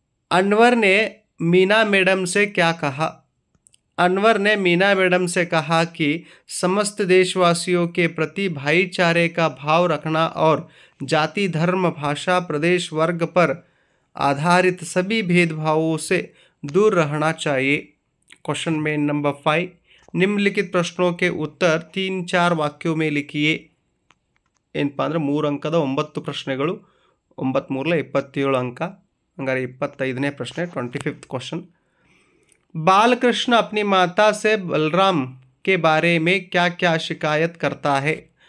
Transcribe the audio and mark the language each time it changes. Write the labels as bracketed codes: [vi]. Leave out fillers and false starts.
[hi] अनवर ने मीना मैडम से क्या कहा? अनवर ने मीना मैडम से कहा कि समस्त देशवासियों के प्रति भाईचारे का भाव रखना और जाति, धर्म, भाषा, प्रदेश, वर्ग पर आधारित सभी भेदभावों से दूर रहना चाहिए। क्वेश्चन में नंबर 5, निम्नलिखित प्रश्नों के उत्तर 3-4 ವಾಕ್ಯೋ में लिखिए। [kn] ಏನಪ್ಪ ಅಂದರೆ 3 ಅಂಕದ 9 ಪ್ರಶ್ನೆಗಳು, 9 3 27 ಅಂಕ, ಹಂಗಾರೆ 25ನೇ ಪ್ರಶ್ನೆ [hi] 25th क्वेश्चन। बालकृष्ण अपनी माता से बलराम के बारे में क्या क्या शिकायत करता है?